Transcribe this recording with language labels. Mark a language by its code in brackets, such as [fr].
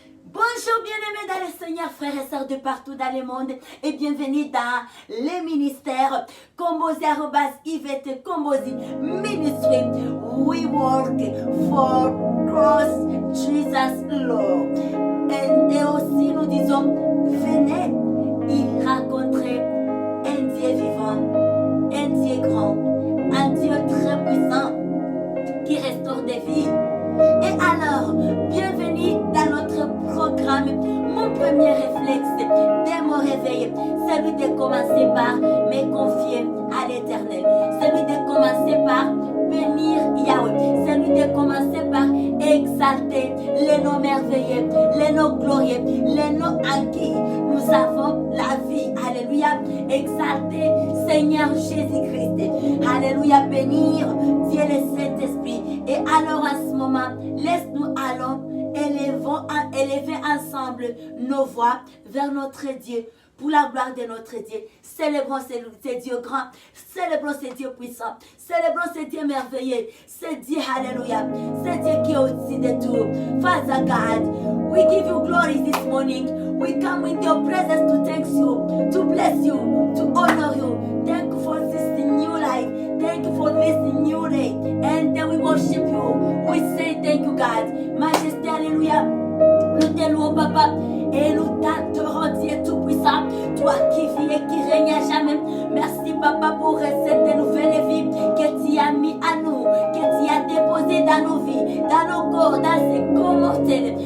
[fr] Bonjour bien-aimés dans le Seigneur, frères et sœurs de partout dans le monde et bienvenue dans les ministères Kombozi Yvette Kombozi Ministry. [en] We work for cross Jesus Lord. [fr] Et aussi nous disons, venez y rencontrer un Dieu vivant, un Dieu grand, un Dieu très puissant qui restaure des vies. Et alors, bienvenue dans notre programme. Mon premier réflexe dès mon réveil, celui de commencer par me confier à l'Éternel. Celui de commencer par bénir Yahweh. Celui de commencer par exalter les noms merveilleux, les noms glorieux, les noms en qui nous avons la vie. Alléluia. Exalter Seigneur Jésus-Christ. Alléluia. Bénir Dieu le Saint-Esprit. Et alors à ce moment, laisse-nous allons élever ensemble nos voix vers notre Dieu. Pour la gloire de notre Dieu, célébrons ce Dieu grand, célébrons ce Dieu puissant, célébrons ce Dieu merveilleux, ce Dieu, alléluia, ce Dieu qui est au-dessus de tout. [en] Father God, we give you glory this morning. We come with your presence to thank you, to bless you, to honor you. Thank you for this new life. Thank you for this new day. And then we worship you. We say thank you, God. Majesté, alléluia. [fr] Nous te louons, Papa, et nous t'adorons, Dieu Tout-Puissant, toi qui vis et qui règne à jamais. Merci, Papa, pour cette nouvelle vie que tu as mis à nous, que tu as déposé dans nos vies, dans nos corps, dans ces corps mortels.